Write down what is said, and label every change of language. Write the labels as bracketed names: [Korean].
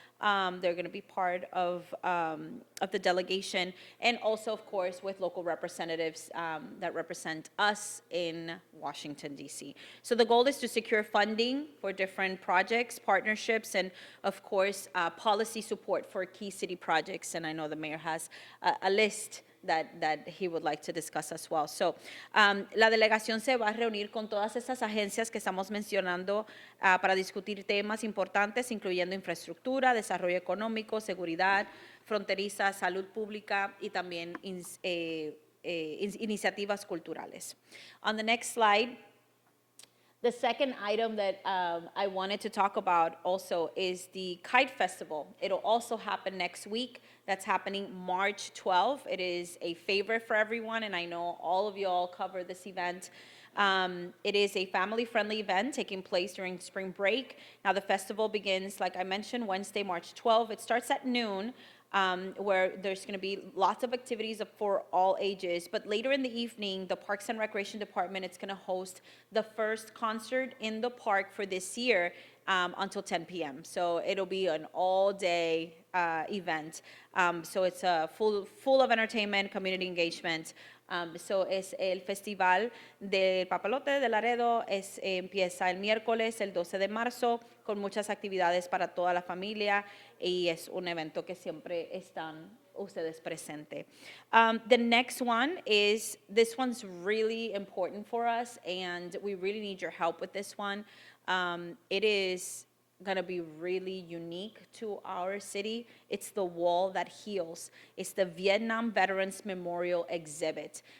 [English] They're going to be part of the delegation, and also, of course, with local representatives that represent us in Washington, D.C. So the goal is to secure funding for different projects, partnerships, and, of course, policy support for key city projects. And I know the mayor has a list that he would like to discuss as well. [Spanish] So, la delegación se va a reunir con todas esas agencias que estamos mencionando para discutir temas importantes, incluyendo infraestructura, desarrollo económico, seguridad fronteriza, salud pública y también iniciativas culturales. [English] On the next slide, the second item that I wanted to talk about also is the Kite Festival. It'll also happen next week. That's happening March 12th. It is a favorite for everyone, and I know all of you all cover this event. It is a family-friendly event taking place during spring break. Now, the festival begins, like I mentioned, Wednesday, March 12th. It starts at noon. Where there's going to be lots of activities for all ages. But later in the evening, the Parks and Recreation Department is going to host the first concert in the park for this year until 10 p.m. So it'll be an all-day event. So it's full of entertainment, community engagement. [Spanish] So es el Festival del Papalote de Laredo, empieza el miércoles, el 12 de marzo, con muchas actividades para toda la familia, y es un evento que siempre están ustedes presentes. [English] The next one is, this one's really important for us, and we really need your help with this one. It is going to be really unique to our city. It's the Wall That Heals. It's the Vietnam Veterans Memorial Exhibit.